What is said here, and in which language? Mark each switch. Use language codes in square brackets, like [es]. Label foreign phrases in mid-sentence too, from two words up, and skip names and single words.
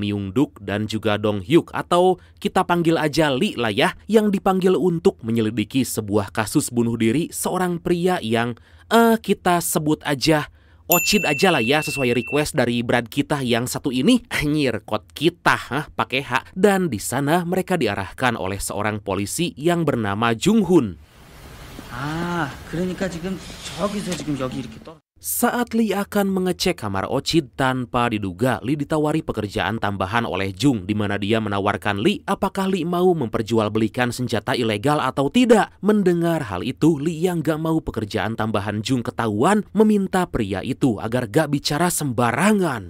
[id] Myung Duk dan juga Dong Hyuk, atau kita panggil aja Lee lah ya, yang dipanggil untuk menyelidiki sebuah kasus bunuh diri seorang pria yang kita sebut aja Ocid aja lah ya, sesuai request dari brand kita yang satu ini. Anjir, kod kita pakai H. Dan di sana mereka diarahkan oleh seorang polisi yang bernama Jung Hun. [ko] 그러니까 지금 저기서 지금 여기 이렇게 떨어. [id] Saat Lee akan mengecek kamar Ocid, tanpa diduga Lee ditawari pekerjaan tambahan oleh Jung, di mana dia menawarkan Lee apakah Lee mau memperjualbelikan senjata ilegal atau tidak. Mendengar hal itu, Lee yang gak mau pekerjaan tambahan Jung ketahuan, meminta pria itu agar gak bicara sembarangan.